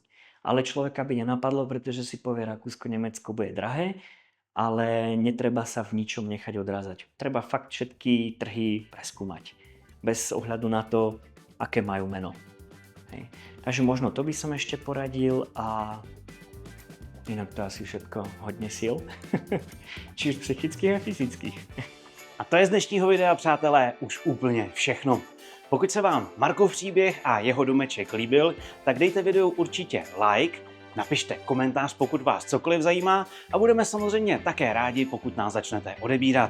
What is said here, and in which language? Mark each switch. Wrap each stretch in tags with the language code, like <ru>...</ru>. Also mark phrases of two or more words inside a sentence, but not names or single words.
<sk>Ale človeka by nenapadlo, pretože si povie, Rakúsko, Nemecko bude drahé, ale netreba sa v ničom nechať odrázať. Treba fakt všetky trhy preskúmať, bez ohľadu na to, aké majú meno. Hej. Takže možno to by som ešte poradil a inak to asi všetko,</sk> <cs>hodně sil,</cs> <sk>či už psychických a fyzických.</sk> <cs>A to je z dnešního videa, přátelé, už úplně všechno. Pokud se vám Markov příběh a jeho domeček líbil, tak dejte videu určitě like, napište komentář, pokud vás cokoliv zajímá a budeme samozřejmě také rádi, pokud nás začnete odebírat.</cs>